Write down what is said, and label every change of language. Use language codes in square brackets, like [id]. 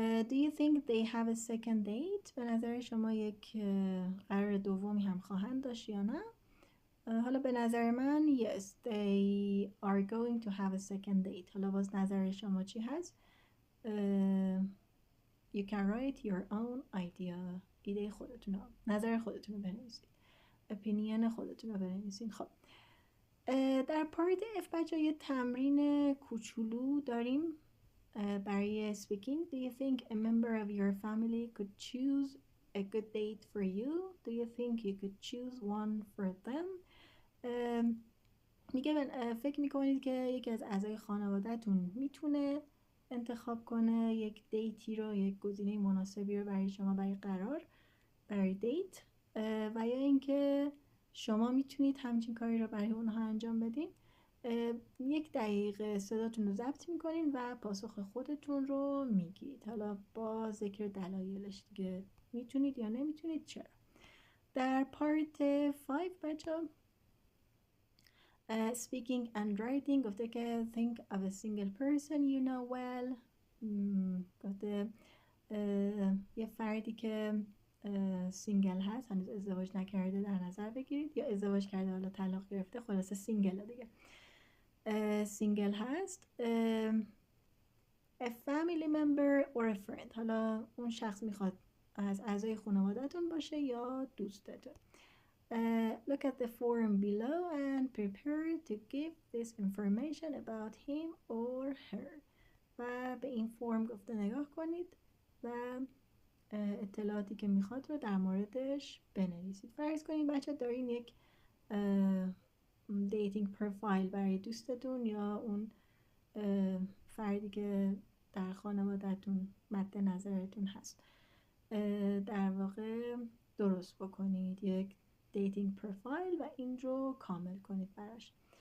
[en] Do you think they have a second date؟ [fa] به نظر شما یک قرار دومی هم خواهند داشت یا نه؟ حالا به نظر من [en] yes they are going to have a second date. [fa] حالا باز نظر شما چی هست؟ [en] You can write your own idea. [fa] ایده خودتون رو، نظر خودتون رو بنویسید، اپینین خودتون رو بنویسید. خب در پارت F بچه یه تمرین کوچولو داریم برای speaking. [en] Do you think a member of your family could choose a good date for you? Do you think you could choose one for them? [fa] میگه فکر میکنید که یکی از اعضای خانواده‌تون میتونه انتخاب کنه یک دیتی رو، یک گزینه مناسبی رو برای شما برای دیت، و یا اینکه شما میتونید همچین کاری رو برای اونها انجام بدین. 1 دقیقه صداتون رو ضبط میکنین و پاسخ خودتون رو میگید، حالا با ذکر دلایلش دیگه، میتونید یا نمیتونید، چرا. در پارت 5 بچه [en] speaking and writing [fa] گفته که [en] think of a single person you know well. [fa] گفته یه فردی که سینگل هست، هنوز ازدواج نکرده در نظر بگیرید، یا ازدواج کرده حالا طلاق گرفته، خلاصه سینگل دیگه، سینگل هست. [en] a family member or a friend، [fa] حالا اون شخص میخواد از اعضای خانواده‌تون باشه یا دوستتون. [en] Look at the form below and prepare to give this information about him or her. [fa] و به این فرم گفته نگاه کنید و اطلاعاتی که میخواد رو در موردش بنویسید. فرض کنید بچه دارین یک دیتینگ پروفایل برای دوستتون یا اون فردی که در خانواده‌تون مد نظرتون هست، در واقع درست بکنید یک دیتینگ پروفایل و این رو کامل کنید براش.